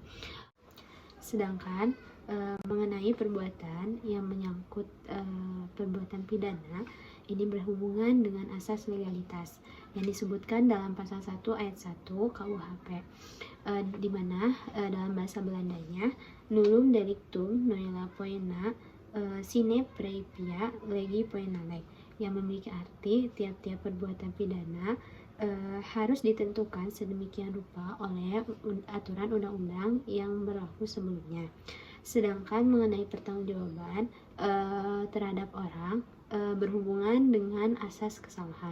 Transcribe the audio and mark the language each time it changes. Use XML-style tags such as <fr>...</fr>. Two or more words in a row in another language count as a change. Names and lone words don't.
<id>Sedangkan mengenai perbuatan yang menyangkut perbuatan pidana, ini berhubungan dengan asas legalitas yang disebutkan dalam pasal 1 ayat 1 KUHP, di mana dalam bahasa Belandanya</id> <la>nullum delictum nihil poena sine praevia legi poenale,</la> <id>yang memiliki arti tiap-tiap perbuatan pidana harus ditentukan sedemikian rupa oleh aturan undang-undang yang berlaku sebelumnya. Sedangkan mengenai pertanggungjawaban terhadap orang berhubungan dengan asas kesalahan.</id>